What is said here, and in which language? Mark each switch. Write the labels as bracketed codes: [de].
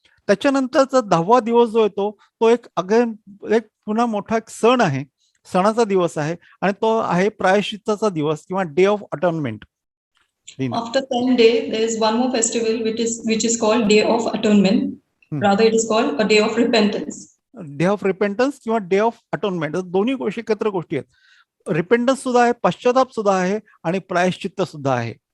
[mr] त्याच्यानंतरचा 10वा दिवस जो येतो तो एक पुन्हा मोठा एक सण आहे, सणाचा दिवस आहे, आणि तो आहे प्रायश्चित्ताचा दिवस किंवा day of atonement. [en] After 10 days, there is one more festival which is called Day of Atonement. Rather, it is called a Day of Repentance. [mr] Day of रिपेंटन्स किंवा डे ऑफ अटोनमेंट, दोन्ही गोष्टी एकत्र गोष्टी आहेत. रिपेंटन्स सुद्धा आहे, पश्चाताप सुद्धा आहे, आणि प्रायश्चित्त सुद्धा आहे.